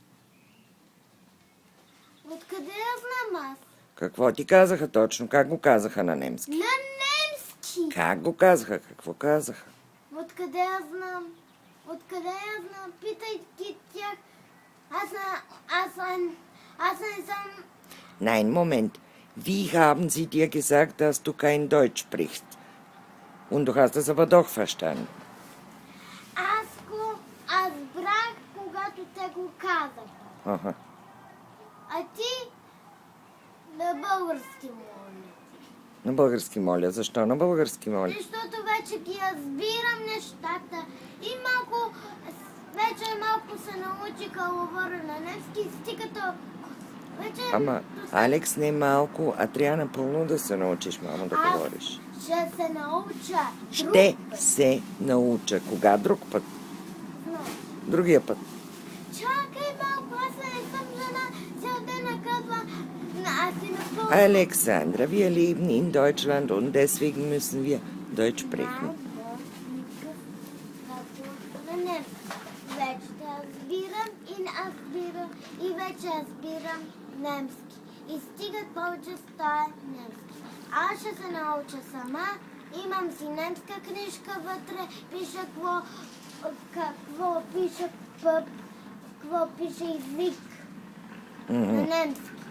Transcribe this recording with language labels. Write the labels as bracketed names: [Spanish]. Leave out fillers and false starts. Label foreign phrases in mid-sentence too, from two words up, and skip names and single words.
[Bulgarian] Откъде я знам аз? Какво ти казаха точно? Как го казаха на немски? На немски! Как го казаха? Какво казаха? Откъде я знам? Откъде я знам? Питай ги тях. Аз не съм... [German] Nein, Moment. Wie haben sie dir gesagt, dass du kein Deutsch sprichst? Und du hast es aber doch verstanden. [Bulgarian] Аз брах, когато те го казаха. Aha. А ти на български моля. На български моля. Защо на български моля? Защото вече ги разбирам нещата и вече малко се научих да говоря на немски и стига толкова. Вече... Ама, Алекс, не малко, а трябва напълно да се научиш, мамо, да говориш. Ще се науча. Ще се науча. Кога друг път? Другия път. Чакай малко, аз не съм жена. Цял ден казва, аз си напълно. [German] Alexandra, wir leben in Deutschland und deswegen müssen wir Deutsch sprechen. [Bulgarian] Вече разбирам и вече разбирам немски. И стигат повече стая немски. Аз ще се науча сама. Имам си немска книжка вътре. Пише какво пише език на немски.